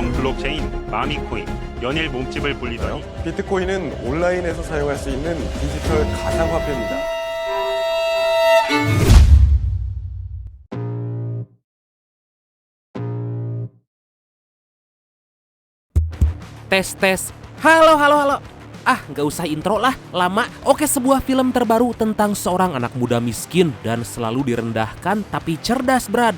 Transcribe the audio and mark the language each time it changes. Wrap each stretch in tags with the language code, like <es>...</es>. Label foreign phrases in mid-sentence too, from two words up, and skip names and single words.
<ko>블록체인, 마미코인, 연일 몸집을 불리더니 비트코인은 온라인에서 사용할 수 있는 디지털 가상화폐입니다.</ko> <id>Tes. Halo. Nggak usah intro lah, lama. Oke, sebuah film terbaru tentang seorang anak muda miskin dan selalu direndahkan tapi cerdas, Brad.</id>